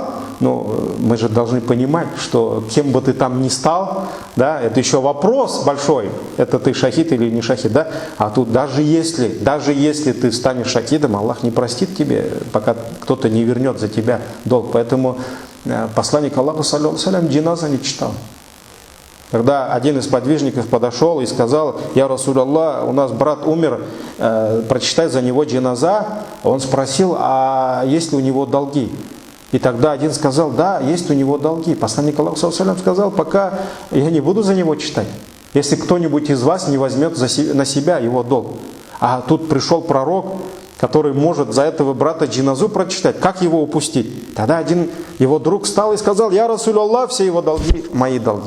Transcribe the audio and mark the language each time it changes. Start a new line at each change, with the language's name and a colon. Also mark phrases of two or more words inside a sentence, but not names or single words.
Russian: Но мы же должны понимать, что кем бы ты там ни стал, да, это еще вопрос большой, это ты шахид или не шахид, да, а тут даже если ты станешь шахидом, Аллах не простит тебе, пока кто-то не вернет за тебя долг. Поэтому посланник Аллаха,
Arabic: صلى الله عليه وسلم,
Russian: джиназа не читал. Когда один из подвижников подошел и сказал:
Arabic: «يا رسول الله,
Russian: у нас брат умер, прочитай за него джиназа», он спросил: «А есть ли у него долги?» И тогда один сказал: «Да, есть у него долги». Посланник Аллаха,
Arabic: صلى الله عليه وسلم,
Russian: сказал: «Пока я не буду за него читать, если кто-нибудь из вас не возьмет на себя его долг». А тут пришел пророк, который может за этого брата джиназу прочитать. Как его упустить? Тогда один его друг встал и сказал:
Arabic: «يا رسول الله,
Russian: все его долги мои долги.